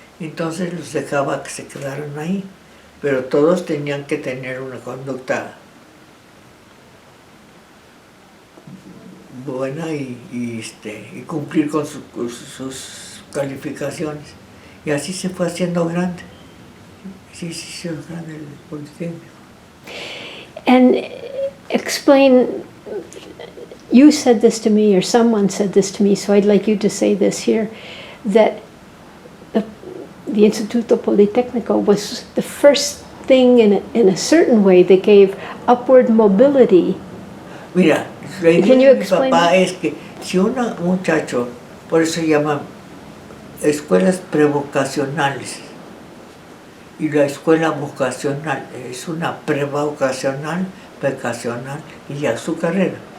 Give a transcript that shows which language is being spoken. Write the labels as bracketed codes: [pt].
[es] Entonces los dejaba que se quedaran ahí, pero todos tenían que tener una conducta buena y cumplir con sus calificaciones. Y así se fue haciendo grande. Sí, se hizo grande el Politécnico. [en] And explain, you said this to me, or someone said this to me, so I'd like you to say this here, that the Instituto Politécnico was the first thing in a certain way that gave upward mobility. [es] Mira, la idea de mi papá es que si un muchacho, por eso se llaman escuelas prevocacionales, y la escuela vocacional es una prevocacional, vocacional y ya su carrera.